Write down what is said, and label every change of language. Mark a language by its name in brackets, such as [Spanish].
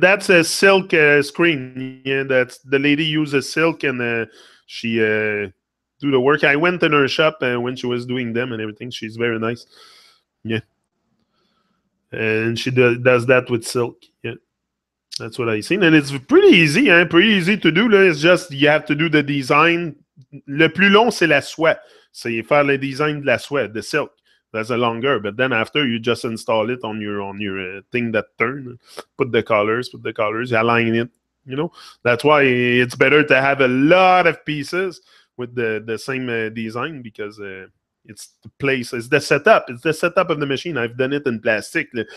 [English] That's a silk screen. Yeah, that's the lady uses silk and she do the work. I went in her shop when she was doing them and everything. She's very nice. Yeah, and she does that with silk. Yeah, that's what I seen, and it's pretty easy. Pretty easy to do. Là. It's just you have to do the design. [French] Le plus long, c'est la soie. C'est faire le design de la soie, [English] the silk. That's a longer, but then after you just install it on your thing that turn, put the colors, align it. You know, that's why it's better to have a lot of pieces with the same design because it's the place, it's the setup of the machine. I've done it in plastic.